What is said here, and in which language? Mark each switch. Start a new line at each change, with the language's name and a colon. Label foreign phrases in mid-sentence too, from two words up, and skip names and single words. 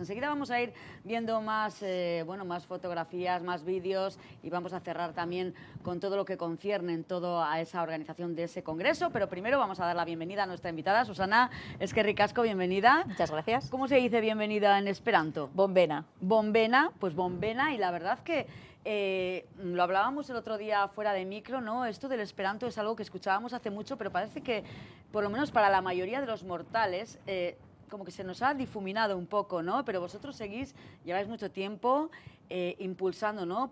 Spanish: Enseguida vamos a ir viendo más fotografías, más vídeos y vamos a cerrar también con todo lo que concierne en todo a esa organización de ese congreso. Pero primero vamos a dar la bienvenida a nuestra invitada, Susana
Basque: Eskerrik asko,
Spanish: bienvenida. Muchas gracias. ¿Cómo se dice bienvenida en esperanto? Bombena. Bombena, pues bombena, y la verdad que lo hablábamos el otro día fuera de micro, ¿no? Esto del esperanto es algo que escuchábamos hace mucho, pero parece que, por lo menos para la mayoría de los mortales, como que se nos ha difuminado un poco, ¿no? Pero vosotros lleváis mucho tiempo impulsando, ¿no?